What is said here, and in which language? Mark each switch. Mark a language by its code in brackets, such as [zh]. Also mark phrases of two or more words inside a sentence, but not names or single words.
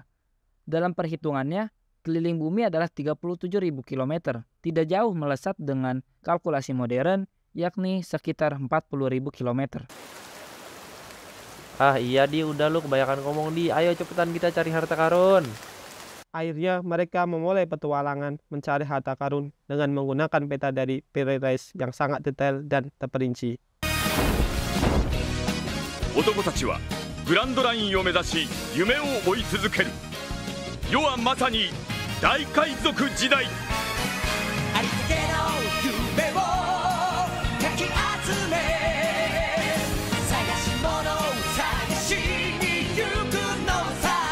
[id] Dalam perhitungannya, keliling bumi adalah 37.000 km, tidak jauh melesat dengan kalkulasi modern, yakni sekitar 40.000 km. Iya Di, udah lu kebanyakan ngomong Di. Ayo cepetan kita cari harta karun. Akhirnya mereka memulai petualangan mencari harta karun dengan menggunakan peta dari Piri Reis yang sangat detail dan terperinci. [ja] 男たちはグランドラインを目指し夢を追い続ける。世はまさに大海賊時代。ありつけの夢をかき集め探し物を探しに行くのさ。